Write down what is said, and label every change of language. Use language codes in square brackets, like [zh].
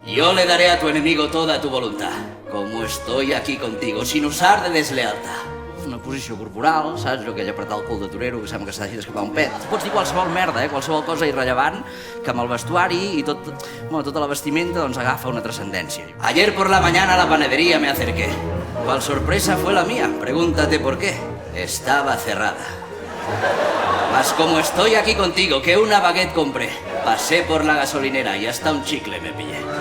[es] Yo le daré a tu enemigo toda tu voluntad, como estoy aquí contigo, sin usar de deslealtad. [ca] Una posició corporal, saps? Allò aquell apretar el cul de torero que sembla que s'hagi d'escapar un pet. Pots dir qualsevol merda, qualsevol cosa irrellevant, que amb el vestuari i tota la vestimenta doncs agafa una trascendència. [es] Ayer por la mañana a la panadería me acerqué. ¿Cuál sorpresa fue la mía? Pregúntate por qué. Estaba cerrada. Mas como estoy aquí contigo, que una baguette compré, pasé por la gasolinera y hasta un chicle me pillé.